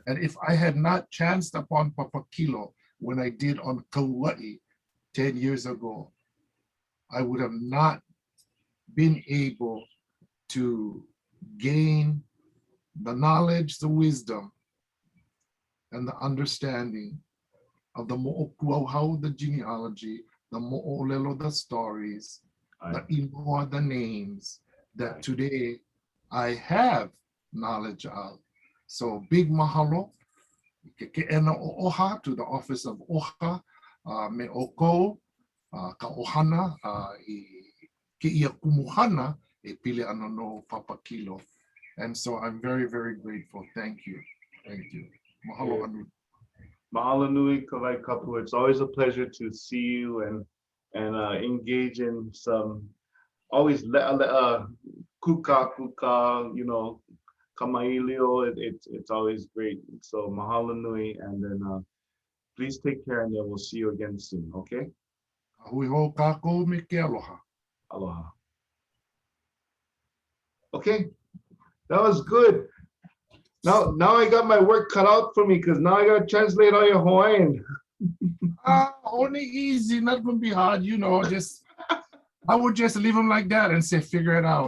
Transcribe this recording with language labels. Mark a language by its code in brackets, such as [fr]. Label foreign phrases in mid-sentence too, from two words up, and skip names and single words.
[en] And if I had not chanced upon Papakilo when I did on Kauai 10 years ago, I would have not been able to gain the knowledge, the wisdom, and the understanding of the mo'okuauhau, the genealogy, the mo'olelo, the stories, the inoa, the names that today I have knowledge of. So big [haw] mahalo, ke'ena o OHA, [en] to the Office of OHA, [haw] me oko, ka ohana, ke ia kumuhana, e pile ano no Papakilo. [en] And so I'm very, very grateful. Thank you. Thank you. [haw] Mahalo anu. Mahalo nui, Kawaikapuokalani. [en] It's always a pleasure to see you and engage in some always kuka, you know, kamailio. It's always great. So [haw] mahalo nui, [en] and then please take care, and then we'll see you again soon. Okay. [haw] Hui ho kākou me ke aloha. Aloha. [en] Okay, that was good. Now I got my work cut out for me because now I gotta translate all your Hawaiian. Only easy, not gonna be hard, you know. I would just leave them like that and say, figure it out.